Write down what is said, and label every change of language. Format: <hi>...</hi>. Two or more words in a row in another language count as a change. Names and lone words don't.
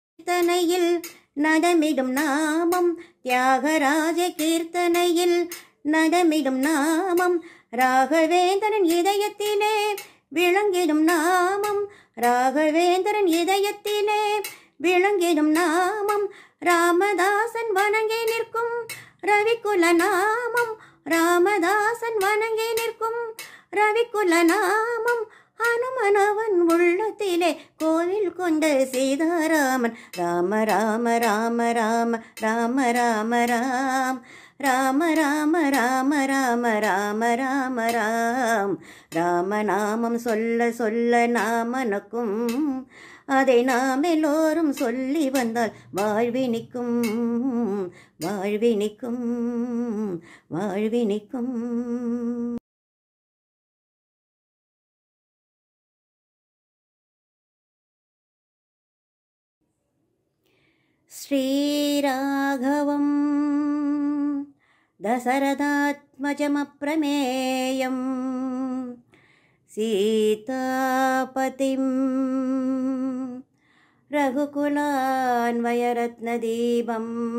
<ta>கீர்த்தனையில் நதமிடும் நாமம், தியாகராஜ கீர்த்தனையில் நதமிடும் நாமம், ராகவேந்திரன் இதயத்திலே விளங்கிடும் நாமம், ராகவேந்திரன் இதயத்திலே விளங்கிடும் நாமம், ராமதாசன் வணங்கி நிற்கும் ரவிக்குல நாமம், ராமதாசன் வணங்கி நிற்கும் ரவிக்குல நாமம், ஹனுமனவன் உள்ளத்திலே கோவில் கொண்ட சீதாராமன், ராம ராம ராம ராம ராம ராம ராம், ராம ராம ராம ராம ராம ராம ராம், ராமநாமம் சொல்ல சொல்ல நாமனுக்கும், அதை நாம் எல்லோரும் சொல்லி வந்தால் வாழ்வினிக்கும் வாழ்வினிக்கும் வாழ்வினிக்கும்.</ta> <sa>श्रीराघवं दशरथात्मजमप्रमेयं सीतापतिं रघुकुलान्वयरत्नदीपम्</sa>